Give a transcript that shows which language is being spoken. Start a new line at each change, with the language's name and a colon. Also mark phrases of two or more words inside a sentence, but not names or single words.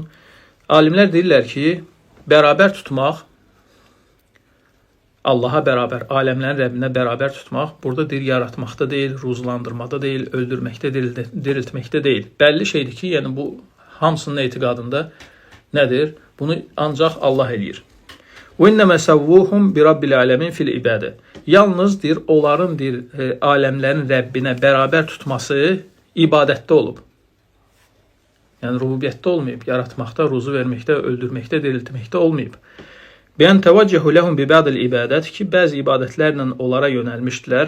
Azerbaijani: Alimlər deyirlər ki, bərabər tutmaq, Allaha bərabər, aləmlərin Rəbbinə bərabər tutmaq, burada deyil, yaratmaqda deyil, ruzlandırmada deyil, öldürməkdə deyil, diriltməkdə deyil. Bəlli şeydir ki, yəni bu hamısının etiqadında nədir? Bunu ancaq Allah eləyir.
Arabic: وَاِنَّمَا سَوُّهُمْ بِرَبِّ الْعَالَمِينَ فِي الْعِبَادَةِ.
Azerbaijani: Yalnız deyir, onların deyir, aləmlərin Rəbbinə bərabər tutması ibadətdə olub. Yəni rububiyyətdə olmayıb, yaratmaqda, ruzu verməkdə, öldürməkdə, diriltməkdə olmayıb.
Arabic: بأن توجهوا لهم ببعض العبادة
Azerbaijani: ki, bəzi ibadətlərlə onlara yönəlmişdilər.